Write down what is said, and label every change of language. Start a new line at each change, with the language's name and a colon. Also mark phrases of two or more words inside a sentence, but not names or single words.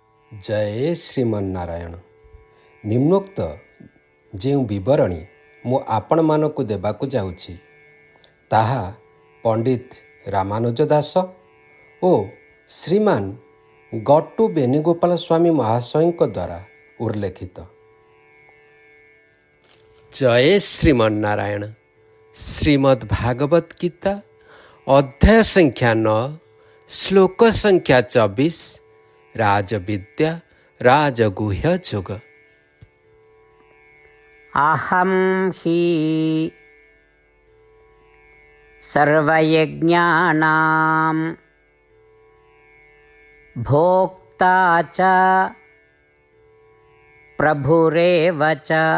Sanskrit: जय श्रीमन्नारायण। निम्नोक्त
Odia: ଯେଉଁ ବିବରଣୀ ମୁଁ ଆପଣମାନଙ୍କୁ ଦେବାକୁ ଯାଉଛି ତାହା ପଣ୍ଡିତ ରାମାନୁଜ ଦାସ ଓ ଶ୍ରୀମାନ ଗଟ୍ଟୁ ବେଣୁଗୋପାଳ ସ୍ୱାମୀ ମହାଶୟଙ୍କ ଦ୍ୱାରା ଉଲ୍ଲେଖିତ। ଜୟ ଶ୍ରୀମନ୍ନାରାୟଣ। ଶ୍ରୀମଦ୍ ଭାଗବତ ଗୀତା ଅଧ୍ୟାୟ ସଂଖ୍ୟା 9 ଶ୍ଲୋକ ସଂଖ୍ୟା 24 राजविद्या राजगुह्य जोग।
Sanskrit: अहं हि सर्वयज्ञानां भोक्ता च प्रभुरेव च